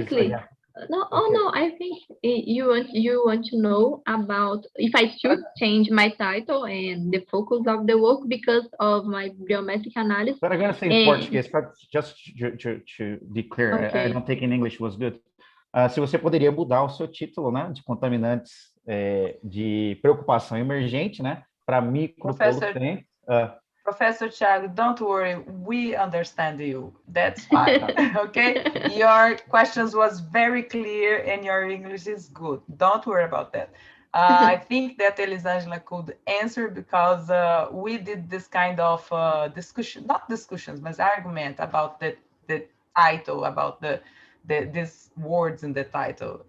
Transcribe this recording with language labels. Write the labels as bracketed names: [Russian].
[English] It's clear. No, okay. Oh no, I think you want to know about if I should change my title and the focus of the work because of my biometric analysis. But I'm going to say in Portuguese, just to be clear. Okay. I don't think in English was good. [Portuguese] Se você poderia mudar o seu título, né, de contaminantes de preocupação emergente, né, para micropolutante. [English] Professor Thiago, don't worry, we understand you. That's fine, okay? Your questions was very clear and your English is good. Don't worry about that. I think that Elizângela could answer because we did this kind of discussion, not discussions, but argument about the title, about these words in the title.